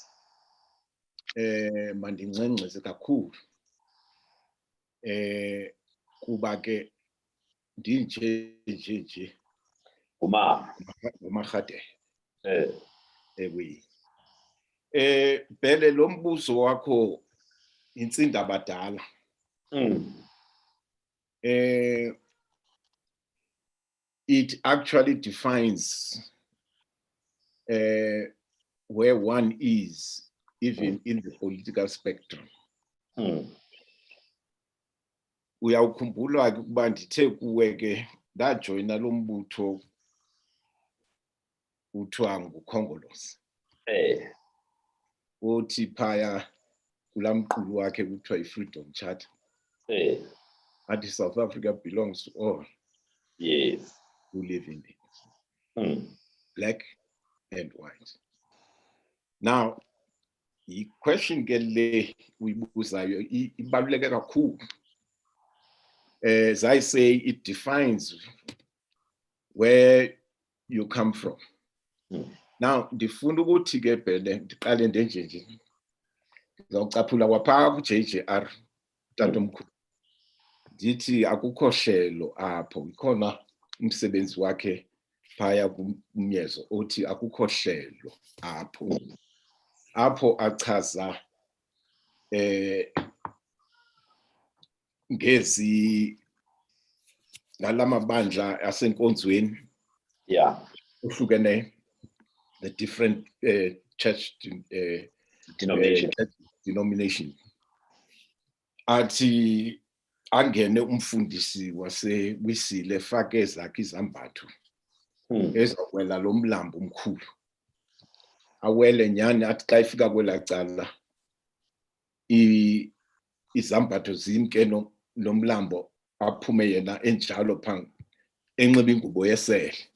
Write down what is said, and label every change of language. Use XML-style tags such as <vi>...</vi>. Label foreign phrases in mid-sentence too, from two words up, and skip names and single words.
<xh>Mandingxengxeze kakhulu kuba ke ndinje ngumaRhadebe. Ewe. Bhele, lo mbuzo wakho intsinda abadala.</xh> <en>It actually defines where one is, even in the political spectrum.</en> <xh>Uyawukhumbula ukuba ndithe kuwe ke ndajoyina lo mbutho kuthiwa nguKhongolose. Uthi phaya kulamqulu wakhe kuthiwa iFreedom Charter.</xh> <en>Athi South Africa belongs to all. Yes. Who live in it. Black and white. Now, the question</en> <xh>ke le uyibuzayo ibaluleke kakhulu.</xh> <en>As I say, it defines where you come from. Now,</en> <xh>ndifuna ukuthi ke Bhele ndiqale ndenje nje. Ngizawucaphula kwapha ku-JJR tatomkhulu. Ndithi akukho hlelo apho, ikhona umsebenzi wakhe phaya kuMyezo othi akukho hlelo apho. Apho achaza ngezi ngalamabandla asenkonzweni.</xh> <en>Yeah.</en> <xh>Uhlukene</xh> <en>the different church denomination.</en> <xh>Athi angene umfundisi waseWisile fake zakhe izambatho ezakwela lo mlambo omkhulu. Awele nyani athi xa ifika kwela cala izambatho zimke nomlambo aphume yena enjalo phansi enxiba ingubo yesele.</xh>